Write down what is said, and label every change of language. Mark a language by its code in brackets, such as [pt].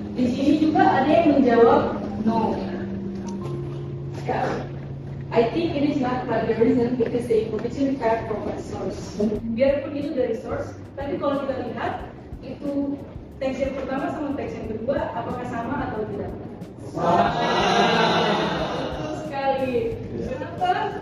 [id] Di sini juga ada yang menjawab no. [en] Sekarang, I think it is not plagiarism because the information came from a source. [id] Biarpun itu dari source, tapi kalau kita lihat itu teks yang pertama sama teks yang kedua, apakah sama atau tidak? Sama. Betul sekali. Kenapa?